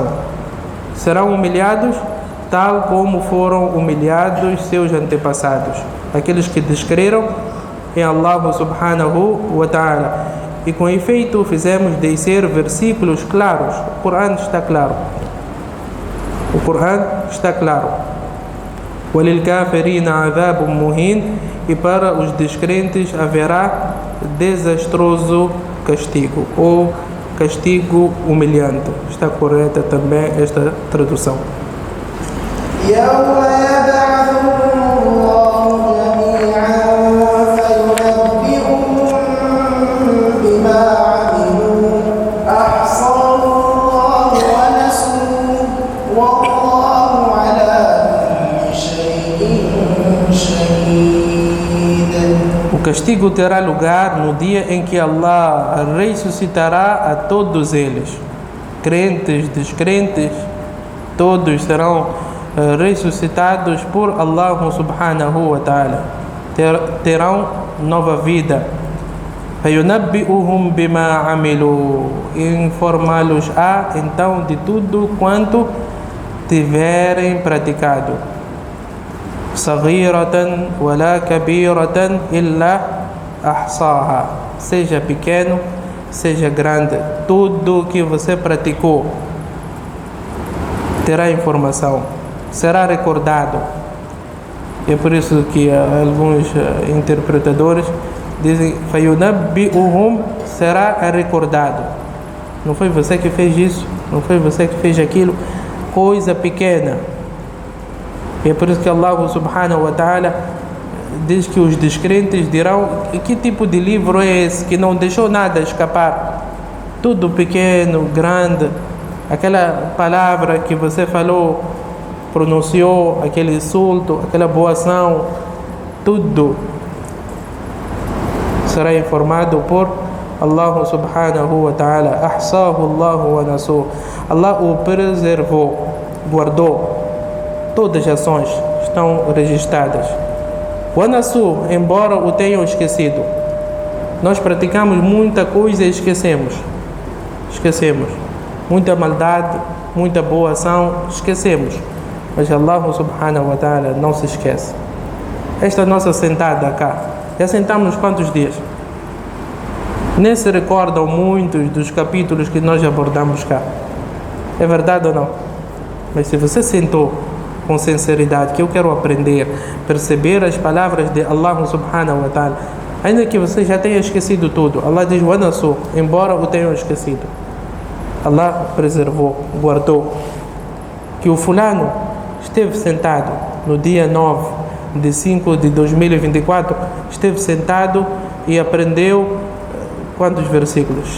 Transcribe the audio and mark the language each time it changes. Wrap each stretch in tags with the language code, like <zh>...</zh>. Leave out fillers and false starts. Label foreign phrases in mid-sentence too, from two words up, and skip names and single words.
<pt>Serão humilhados tal como foram humilhados seus antepassados, aqueles que descreram em</pt> <ar>الله سبحانه وتعالى.</ar> <pt>E com efeito fizemos descer versículos claros. O Corão está claro. O Corão está claro.</pt> <ar>وَلِلْكَافِرِينَ عَذَابٌ مُّهِينٌ.</ar> <pt>E para os descrentes haverá desastroso castigo, ou castigo humilhante. Está correta também esta tradução.</pt> <ar>يَوْمَ يَبْعَثُهُمُ اللَّهُ جَمِيعًا فَيُنَبِّئُهُم بِمَا عَمِلُوا أَحْصَاهُ اللَّهُ وَنَسُوهُ وَاللَّهُ عَلَىٰ كُلِّ شَيْءٍ شَهِيدٌ.</ar> <pt>O castigo terá lugar no dia em que Allah ressuscitará a todos eles, crentes, descrentes, todos serão ressuscitados por</pt> <ar>الله سبحانه وتعالى,</ar> <pt>terão nova vida.</pt> <ar>فَيُنَبِّئُهُم بِمَا عَمِلُوا.</ar> <pt>Informá-los então de tudo quanto tiverem praticado.</pt> <ar>صغيرة ولا كبيرة إلا أحصاها.</ar> <pt>Seja pequeno, seja grande, tudo que você praticou terá informação, será recordado. É por isso que alguns interpretadores dizem فَيُنَبِّئُهُم, será recordado. Não foi você que fez isso, não foi você que fez aquilo, coisa pequena. E é por isso que</pt> <ar>الله سبحانه وتعالى</ar> <pt>diz que os descrentes dirão: que tipo de livro é esse que não deixou nada escapar? Tudo pequeno, grande, aquela palavra que você falou, pronunciou, aquele insulto, aquela boa ação, tudo será informado por</pt> <ar>الله سبحانه وتعالى. أحصاه الله ونسوه.</ar> <pt>Allah o preservou, guardou. Todas as ações estão registradas.</pt> <ar>ونسوه,</ar> <pt>embora o tenham esquecido. Nós praticamos muita coisa e esquecemos. Muita maldade, muita boa ação, esquecemos. Mas</pt> <ar>الله سبحانه وتعالى</ar> <pt>não se esquece. Esta nossa sentada cá, já sentamos quantos dias? Nem se recordam muitos dos capítulos que nós abordamos cá. É verdade ou não? Mas se você sentou com sinceridade, que eu quero aprender, perceber as palavras de</pt> <ar>الله سبحانه وتعالى,</ar> <pt>ainda que você já tenha esquecido tudo, Allah diz:</pt> <ar>"ونسوه",</ar> <pt>embora o tenham esquecido, Allah preservou, guardou. Que o fulano esteve sentado no dia 9 de 5 de 2024, esteve sentado e aprendeu quantos versículos?</pt>